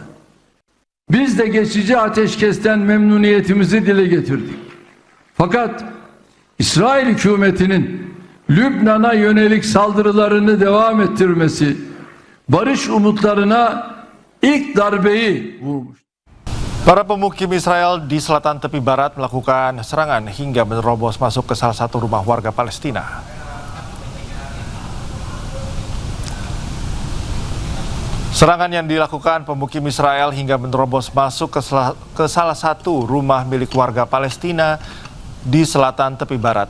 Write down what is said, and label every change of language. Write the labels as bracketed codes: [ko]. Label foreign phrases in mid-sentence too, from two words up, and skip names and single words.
[tr] Biz de geçici ateşkesten memnuniyetimizi dile getirdik. Fakat İsrail hükümetinin Lübnan'a yönelik saldırılarını devam ettirmesi barış umutlarına ilk darbeyi vurmuş. [id] Para pemukim Israel di selatan tepi barat melakukan serangan hingga menerobos masuk ke salah satu rumah warga Palestina. Serangan yang dilakukan pemukim Israel hingga menerobos masuk ke salah satu rumah milik warga Palestina di selatan tepi barat.